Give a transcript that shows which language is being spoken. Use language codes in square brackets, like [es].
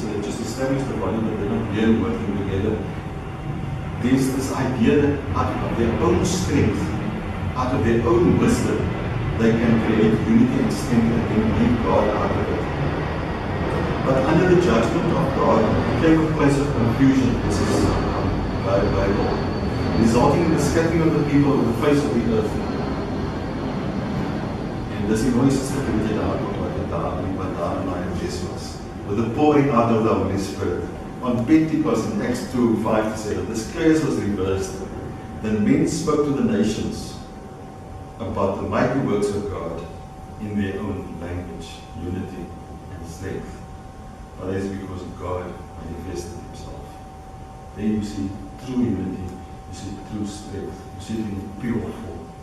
[en] They just established the body, but they're not really working together. There's this idea that out of their own strength, out of their own wisdom, they can create unity and strength and then leave God out of it. But under the judgment of God, it came a place of confusion. This is Bible, resulting in the scattering of the people on the face of the earth. [af] En dis die mooiste stukkie daar wat daar in daai vers was. [en] With the pouring out of the Holy Spirit. On Pentecost in Acts 2:5 to 7, this case was reversed. Then men spoke to the nations about the mighty works of God in their own language, unity and strength. But that is because God manifested Himself. There you see true unity, you see true strength, you see it in pure form.